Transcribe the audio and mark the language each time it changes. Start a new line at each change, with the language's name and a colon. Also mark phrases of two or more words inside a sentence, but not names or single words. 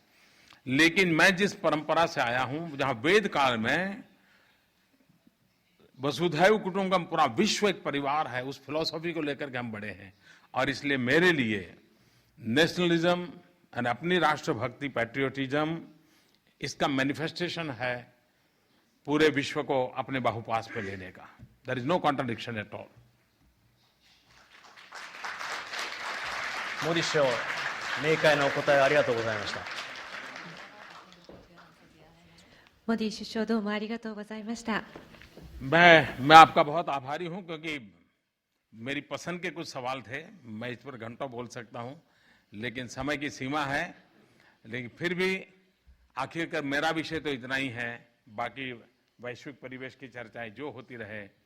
Hindi: लेकिन मैं जिस परंपरा से आया हूं, जहां वेद काल में
Sanskrit: वसुधैव कुटुंबकम,
Hindi: पूरा विश्व एक परिवार है, उस फिलॉसफी को लेकर के हम बड़े हैं। और इसलिए मेरे लिए नेशनलिज्म और अपनी राष्ट्रभक्ति, पैट्रियोटिज्म, इसका मैनिफेस्टेशन है पूरे विश्व को अपने बाहुपास पे लेने का।
English: There is no contradiction at all.
Japanese: モディ首相、明快なお答えありがとうございました。モディ首相、どうもありがとうございました。
Hindi: मैं आपका बहुत आभारी हूं, क्योंकि मेरी पसंद के कुछ सवाल थे। मैं इस पर घंटों बोल सकता हूं, लेकिन समय की सीमा है। लेकिन फिर भी आखिरकार मेरा विषय तो इतना ही है, बाकी वैश्विक परिवेश की चर्चाएं जो होती रहे।